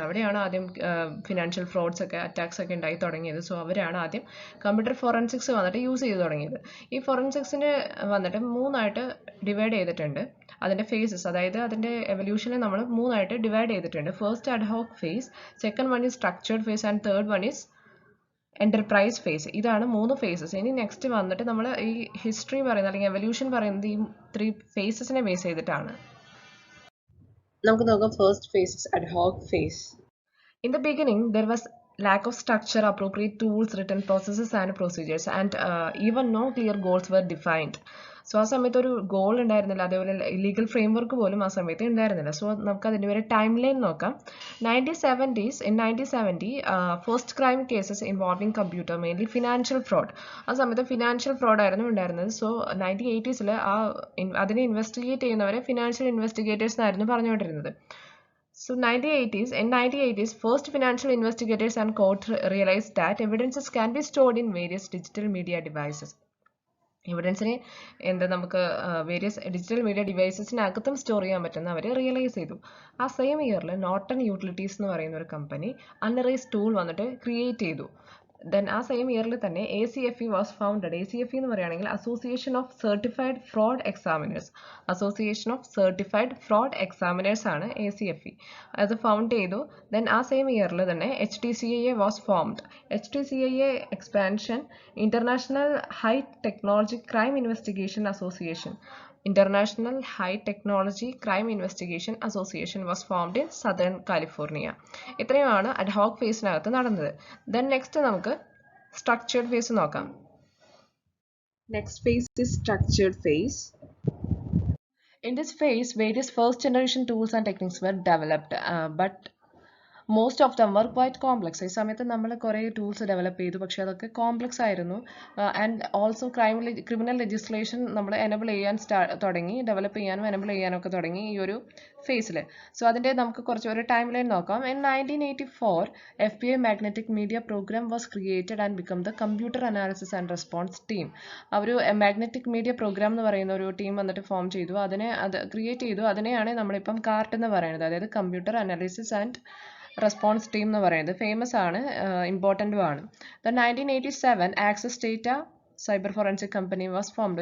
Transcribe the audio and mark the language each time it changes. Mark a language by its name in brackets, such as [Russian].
[Malayalam] അവിടെയാണ് ആദ്യം financial fruits ഒക്കെ, അറ്റാക്സ് ഒക്കെ ഉണ്ടായി തുടങ്ങിയത്. സോ അവരാണ് ആദ്യം കമ്പ്യൂട്ടർ ഫോറൻസിക്സ് വന്നിട്ട് യൂസ് ചെയ്ത് തുടങ്ങിയത്. ഈ ഫോറൻസിക്സിന് വന്നിട്ട് 3ആയിട്ട് ഡിവൈഡ് ചെയ്തിട്ടുണ്ട്. അതിൻ്റെ ഫേസസ്, അതായത് അതിൻ്റെ എവല്യൂഷനെ നമ്മൾ 3ആയിട്ട് ഡിവൈഡ് ചെയ്തിട്ടുണ്ട്. [English] First ad hoc phase, second one is structured phase and third one is enterprise phase. [Malayalam] ഇതാണ് 3 ഫേസസ്. ഇനി നെക്സ്റ്റ് വന്നിട്ട് നമ്മൾ ഈ ഹിസ്റ്ററി പറയുന്നത് അല്ലെങ്കിൽ എവല്യൂഷൻ പറയുന്നത് ഈ 3 ഫേസസിനെ ബേസ് ചെയ്തിട്ടാണ്. നമുക്ക് നോക്കാം first phase, ad hoc face. [English] In the beginning there was lack of structure, appropriate tools, written processes and procedures, and even no clear goals were defined. [Malayalam] So ആ സമയത്ത് ഒരു ഗോൾ ഉണ്ടായിരുന്നില്ല, അതേപോലെ ലീഗൽ ഫ്രെയിംവർക്ക് പോലും ആ സമയത്ത് ഉണ്ടായിരുന്നില്ല. സോ നമുക്ക് അതിൻ്റെ ഒരു ടൈം ലൈൻ നോക്കാം. 1970s, [English] in 1970 first crime cases involving computer, mainly financial fraud. [Malayalam] ആ സമയത്ത് ഫിനാൻഷ്യൽ ഫ്രോഡ് ആയിരുന്നു ഉണ്ടായിരുന്നത്. സോ 1980s അതിനെ ഇൻവെസ്റ്റിഗേറ്റ് ചെയ്യുന്നവരെ ഫിനാൻഷ്യൽ ഇൻവെസ്റ്റിഗേറ്റേഴ്സ് എന്നായിരുന്നു പറഞ്ഞുകൊണ്ടിരുന്നത്. [English] So 1980s, first financial investigators and court realized that evidences can be stored in various digital media devices. [Malayalam] എവിഡൻസിനെ നമുക്ക് various digital media ഡിവൈസസിനകത്തും store ചെയ്യാൻ പറ്റുന്ന അവർ റിയലൈസ് ചെയ്തു. ആ സെയിം ഇയറിൽ നോർട്ടൺ യൂട്ടിലിറ്റീസ് എന്ന് പറയുന്ന ഒരു കമ്പനി അൺറൈസ് ടൂൾ വന്നിട്ട് ക്രിയേറ്റ് ചെയ്തു. ദെൻ ആ സെയിം ഇയറിൽ തന്നെ [English] ACFE was founded. [Malayalam] ACFE എന്ന് പറയുകയാണെങ്കിൽ association of certified fraud examiners. Association of certified fraud examiners ആണ് ACFE. അത് ഫൗണ്ട് ചെയ്തു. ദെൻ ആ സെയിം ഇയറിൽ തന്നെ [English] HTCIA was formed. [Malayalam] HTCIA expansion international high technology crime investigation association. [English] International High Technology Crime Investigation Association was formed in Southern California. [Malayalam] ഇത്രയുമാണ് ad hoc ഫേസിനകത്ത് നടന്നത്. Then next നമുക്ക് structured face നോക്കാം. [English] Next phase is structured phase. In this phase, various first generation tools and techniques were developed, but most of them were quite complex. [Malayalam] ഈ സമയത്ത് നമ്മൾ കുറേ tools develop ചെയ്തു, പക്ഷേ അതൊക്കെ കോംപ്ലക്സ് ആയിരുന്നു. ആൻഡ് ഓൾസോ ക്രിമിനൽ ലെജിസ്ലേഷൻ നമ്മൾ എനബിൾ ചെയ്യാൻ തുടങ്ങി, ഡെവലപ്പ് ചെയ്യാനും എനബിൾ ചെയ്യാനും ഒക്കെ തുടങ്ങി ഈ ഒരു ഫേസിൽ. സോ അതിൻ്റെ നമുക്ക് കുറച്ച് ഒരു ടൈം ലൈൻ നോക്കാം. [English] In 1984, FBI Magnetic Media Program was created and became the Computer Analysis and Response Team. [Malayalam] ഒരു മാഗ്നറ്റിക് മീഡിയ പ്രോഗ്രാം എന്ന് പറയുന്ന ഒരു ടീം വന്നിട്ട് ഫോം ചെയ്തു, അത് ക്രിയേറ്റ് ചെയ്തു. അതിനെയാണ് നമ്മളിപ്പം കാർട്ട് എന്ന് പറയുന്നത്, അതായത് computer analysis and response team എന്ന് പറയുന്നത്. ഫേമസ് ആണ്, ഇമ്പോർട്ടൻറ്റും ആണ്. [English] Then 1987 access data cyber forensic company was formed.